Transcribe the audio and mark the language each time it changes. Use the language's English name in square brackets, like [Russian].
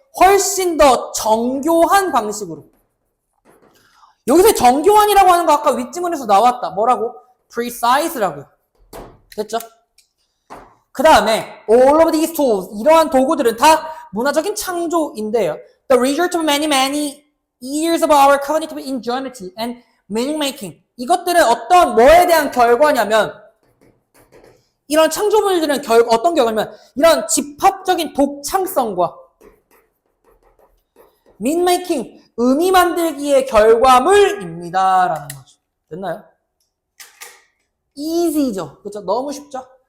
[Korean] 훨씬 더 정교한 방식으로. 여기서 정교한이라고 하는 거 아까 윗지문에서 나왔다. 뭐라고? precise라고요. 됐죠? 그 다음에 [English] all of these tools, [Korean] 이러한 도구들은 다 문화적인 창조인데요. [English] The result of many years of our cognitive ingenuity and meaning making. [Korean] 이것들은 어떤 뭐에 대한 결과냐면 이런 창조물들은 어떤 결과냐면 이런 집합적인 독창성과 [English] meaning making, [Korean] 의미 만들기의 결과물입니다. 라는 거죠. 됐나요? easy죠. 그렇죠? 너무 쉽죠?